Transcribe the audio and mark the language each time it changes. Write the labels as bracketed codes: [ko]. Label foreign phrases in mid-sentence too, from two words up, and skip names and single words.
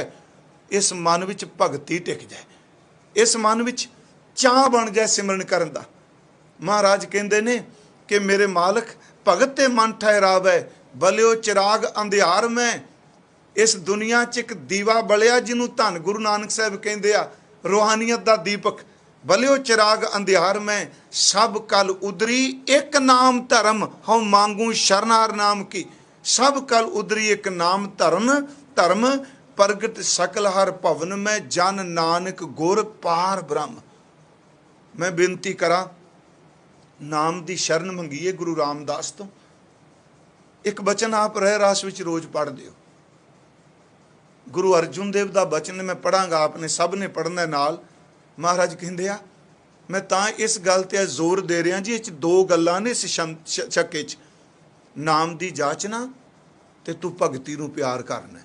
[pa] ਇਸ ਮਨ ਵਿਚ ਭਗਤੀ ਟਿਕ ਜਾਏ, ਇਸ ਮਨ ਵਿਚ ਚਾਹ ਬਣ ਜਾਏ ਸਿਮਰਨ ਕਰਨ ਦਾ। ਮਹਾਰਾਜ ਕਹਿੰਦੇ ਨੇ ਕਿ ਮੇਰੇ ਮਾਲਕ ਭਗਤ ਤੇ ਮਨ ਠਹਿਰਾਵੈ। ਬਲਿਓ ਚਿਰਾਗ ਅੰਧਿਆਰ ਮੇਂ ਇਸ ਦੁਨੀਆ ਚ ਇਕ ਦੀਵਾ ਬਲਿਆ ਜਿਨ੍ਹਾਂ ਧੰਨ ਗੁਰੂ ਨਾਨਕ ਸਾਹਿਬ ਕਹਿੰਦੇ ਆ ਰੂਹਾਨੀਅਤ ਦਾ ਦੀਪਕ। ਬਲਿਓ ਚਿਰਾਗ ਅੰਧਿਆਰ ਮੇਂ ਸਭ ਕਲ ਉਦਰੀ ਇਕ ਨਾਮ ਧਰਮ ਹਮ ਮਾਂਗੂ ਸ਼ਰਣਹਾਰ ਨਾਮ ਕੀ। ਸਭ ਕਲ ਉਦਰੀ ਇਕ ਨਾਮ ਧਰਮ ਧਰਮ ਪ੍ਰਗਟ ਸਕਲ ਹਰ ਭਵਨ ਮੇਂ ਜਨ ਨਾਨਕ ਗੁਰ ਪਾਰ ਬ੍ਰਹਮ। ਮੈਂ ਬੇਨਤੀ ਕਰਾਂ ਨਾਮ ਦੀ ਸ਼ਰਨ ਮੰਗੀਏ ਗੁਰੂ ਰਾਮਦਾਸ ਤੋਂ। ਇਕ ਬਚਨ ਆਪ ਰਹ ਰਾਸ ਵਿਚ ਰੋਜ਼ ਪੜ੍ਹ ਦਿਓ। ਗੁਰੂ ਅਰਜਨ ਦੇਵ ਦਾ ਬਚਨ ਮੈਂ ਪੜ੍ਹਾਂਗਾ, ਆਪਣੇ ਸਭ ਨੇ ਪੜ੍ਹਨਾ ਨਾਲ। ਮਹਾਰਾਜ ਕਹਿੰਦੇ ਆ ਮੈਂ ਤਾਂ ਇਸ ਗੱਲ ਤੇ ਜ਼ੋਰ ਦੇ ਰਿਹਾ ਜੀ, ਇਸ ਦੋ ਗੱਲਾਂ ਨੇ ਇਸ ਛੱਕੇ ਚ, ਨਾਮ ਦੀ ਜਾਚਨਾ ਤੇ ਤੂੰ ਭਗਤੀ ਨੂੰ ਪਿਆਰ ਕਰਨਾ।